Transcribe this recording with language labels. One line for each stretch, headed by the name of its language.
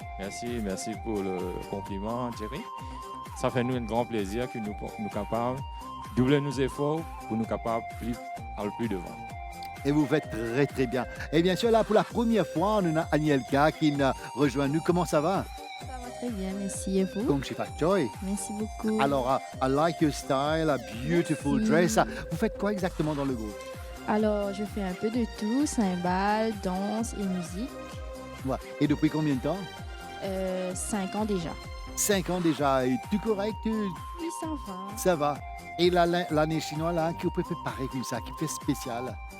French: Merci pour le compliment, Thierry. Ça fait nous un grand plaisir que nous capables de doubler nos efforts pour nous capables aller plus devant. Et vous faites très très bien. Et bien sûr là pour la première fois, on a Anielka qui nous rejoint nous. Comment ça va? Ça va très bien, merci. Et vous? Donc, je fais joy. Merci beaucoup. Alors,
English: I like your style, a beautiful dress.
French: Vous faites quoi exactement dans le groupe? Alors, je fais un peu de tout, cymbales, danse et musique. Ouais. Et depuis combien de temps? 5 ans déjà. 5 ans déjà. Et tout correct? Oui, ça va. Ça va. Et l'année chinoise, là, qui peut préparer comme ça, qui fait spécial?